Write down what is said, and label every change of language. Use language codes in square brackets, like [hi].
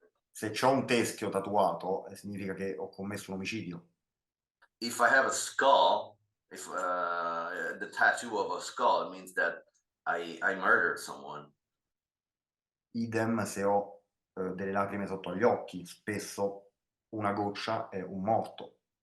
[it] Se c'ho un teschio tatuato, significa che ho commesso un omicidio. [en] If I have a skull, if the tattoo of a skull, it means that I murdered someone. [it] Idem se ho delle lacrime sotto agli occhi, spesso una goccia è un morto.